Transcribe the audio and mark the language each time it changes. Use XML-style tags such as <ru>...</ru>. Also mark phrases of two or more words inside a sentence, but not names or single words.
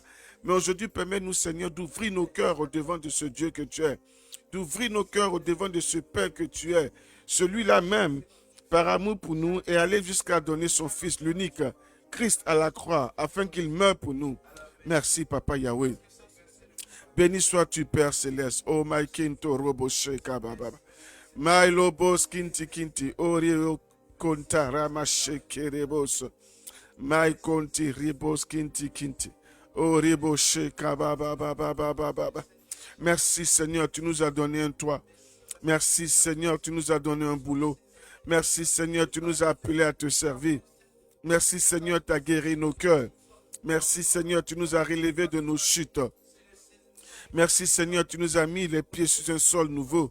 <fr>Mais aujourd'hui, permets-nous, Seigneur, d'ouvrir nos cœurs au devant de ce Dieu que tu es. D'ouvrir nos cœurs au devant de ce Père que tu es. Celui-là même, par amour pour nous, est allé jusqu'à donner son Fils, l'unique, Christ à la croix, afin qu'il meure pour nous. Merci, Papa Yahweh. Béni sois-tu, Père Céleste.</fr> <en>Oh, my King, to robo sheka baba. Mailo bos kinti kinti. Orio konta ramashekerebos. Mai konti ribos kinti kinti. Oribo sheka ba ba ba ba ba ba ba ba.</en> <fr>Merci Seigneur, tu nous as donné un toit. Merci Seigneur, tu nous as donné un boulot. Merci Seigneur, tu nous as appelés à te servir. Merci Seigneur, tu as guéri nos cœurs. Merci Seigneur, tu nous as relevés de nos chutes. Merci Seigneur, tu nous as mis les pieds sur un sol nouveau.</fr>